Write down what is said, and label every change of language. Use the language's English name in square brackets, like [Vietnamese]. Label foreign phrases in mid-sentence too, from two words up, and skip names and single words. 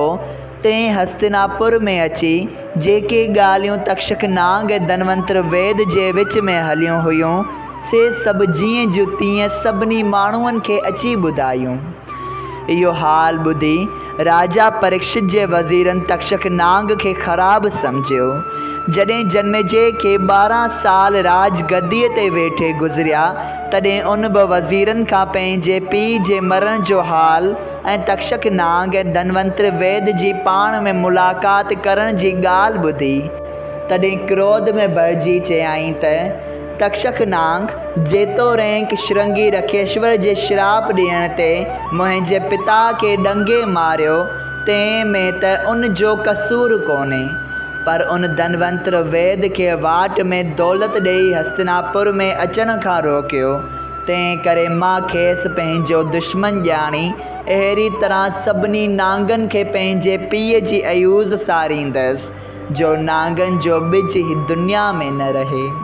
[Sindhi] तंहिं हस्तिनापुर में अची जेके ॻाल्हियूं तक्षक नाग ऐं धनवंतर वेद जे विच में हलियूं हुयूं से सभु जीअं जूं तीअं सभिनी माण्हुनि खे अची ॿुधायूं। इहो हाल ॿुधी राजा परीक्षित जे वज़ीरनि तक्षक नाग खे ख़राबु सम्झियो। जॾहिं जन्मजे के 12 साल राज गद्दीअ ते वेठे गुज़रिया, तॾहिं उन बि वज़ीरनि खां पंहिंजे पीउ जे मरण जो हाल ऐं तक्षक नाग ऐं धनवंतर वेद जी पाण में मुलाक़ात करण जी ॻाल्हि ॿुधी। तॾहिं क्रोध में भरिजी चयाईं त तक्षक नाग, जेतोणीकि श्रृंगी रखेश्वर जे श्राप ॾियण ते मुंहिंजे पिता के डंगे मारियो, तंहिं में त उन जो कसूर कोन्हे, पर उन धनवंतर वेद के वाट में दौलत ॾेई हस्तिनापुर में अचण खां रोकियो। तंहिं करे मां खेसि पंहिंजो दुश्मन ॼाणी अहिड़ी तरह सभिनी नांगनि खे पंहिंजे पीउ जी अयूज़ सारींदसि, जो नांगनि जो ॿिज ही दुनिया में न रहे।